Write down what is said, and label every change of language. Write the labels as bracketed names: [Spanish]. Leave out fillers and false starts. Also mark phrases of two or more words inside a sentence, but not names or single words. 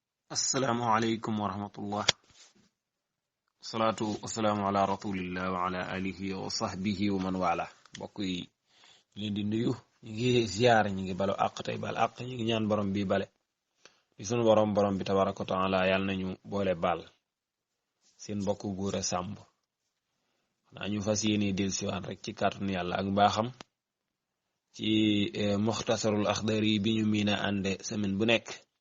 [Arabic] السلام عليكم ورحمة الله. الصلاة والسلام على رسول الله وعلى آله وصحبه ومن والاه. [Wolof] mbokk yi leen di nuyu ñu ngi ziar ñu ngi balu àq tey bal àq ñu ngi ñaan borom bi bale di sunu borom bi [Arabic] تبارك وتعالى [Wolof] yàlla nañu boole bal seen mbokk Gora Samb xanaa ñu fas yéene dellusiwaat rek ci kàttanu yàlla ak mbaaxam ci muxtasarul axdari bi ñu miina ànde semaine bu nekk